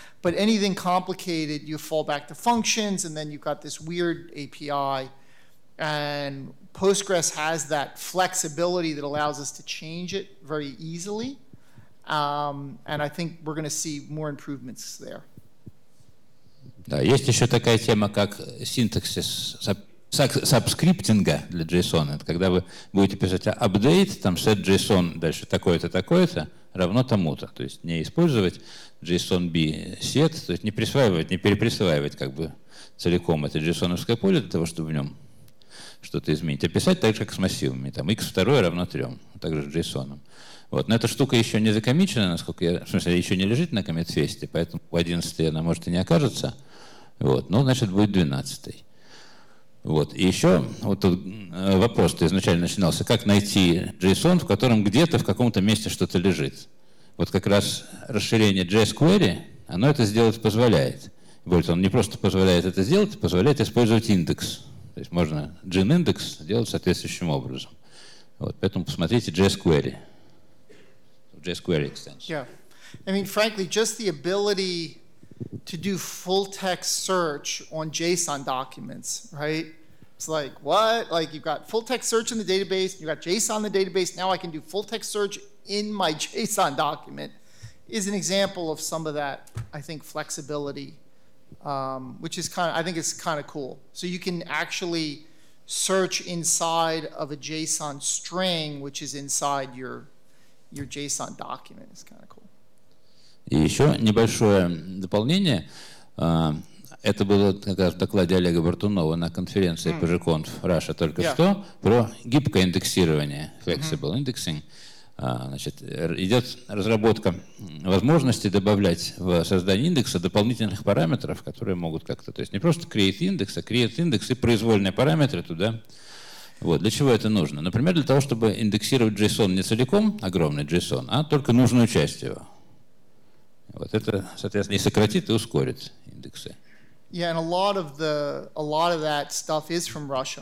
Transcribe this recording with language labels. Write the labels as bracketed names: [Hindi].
[English] But anything complicated, you fall back to functions, and then you've got this weird API. And Postgres has that flexibility that allows us to change it very easily. And I think we're going to see more improvements there. [Russian] Да, есть еще такая тема, как синтаксис сабскриптинга для JSON. Это когда вы будете писать update, там set JSON, дальше такое-то, такое-то, равно тому-то. То есть не использовать JSON B set, то есть не присваивать, не переприсваивать как бы целиком это JSON-овское поле для того, чтобы в нем что-то изменить, а писать так же, как с массивами. Там x2 равно 3, также с JSON. Вот. Но эта штука еще не закомичена, насколько я... В смысле, еще не лежит на коммит-фесте, поэтому в 11-й она может и не окажется. Вот. Ну, значит, будет 12-й. Вот. И еще вот тут вопрос-то изначально начинался, как найти JSON, в котором где-то в каком-то месте что-то лежит. Вот как раз расширение JSQuery, оно это сделать позволяет. Более того, он не просто позволяет это сделать, позволяет использовать индекс. То есть можно GIN-индекс делать соответствующим образом. Вот. Поэтому посмотрите JSQuery. [English] JSQuery extension. Yeah. I mean, frankly, just the ability to do full text search on JSON documents, right? It's like, what? Like, you've got full text search in the database, you've got JSON in the database, now I can do full text search in my JSON document, is an example of some of that, I think, flexibility, which is I think it's kind of cool. So you can actually search inside of a JSON string, which is inside your JSON document. Is kind of cool. [Russian] И еще небольшое дополнение. Это было как раз в докладе Олега Бартунова на конференции PGConf Russia только что про гибкое индексирование, [English] flexible indexing. [Russian] Значит, идет разработка возможности добавлять в создание индекса дополнительных параметров, которые могут как-то, то есть не просто create индекс, а create индекс и произвольные параметры туда. Вот. Для чего это нужно? Например, для того, чтобы индексировать JSON не целиком, огромный JSON, а только нужную часть его. Вот это, соответственно, и сократит, и ускорит индексы. [English] Yeah, and a lot of that stuff is from Russia.